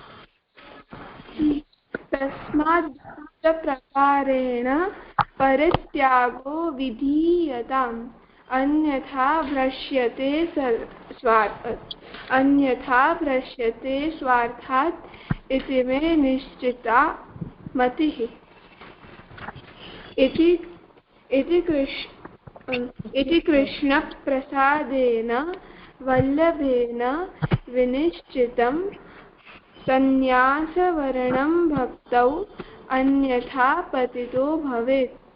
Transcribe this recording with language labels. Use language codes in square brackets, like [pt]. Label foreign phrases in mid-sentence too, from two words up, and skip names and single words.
[sa] તસ્માદ પ્રકારેણ પરિત્યાગો વિધીયતામ અન્યથા ભ્રશ્યતે સ્વાર્થાત ઇતિ મે નિશ્ચિતા મતિઃ. इति कृष्ण प्रसादेन वल्लभेन विनिश्चितं संन्यासवर्णं भक्तौ अन्यथा पतितो भवेत्.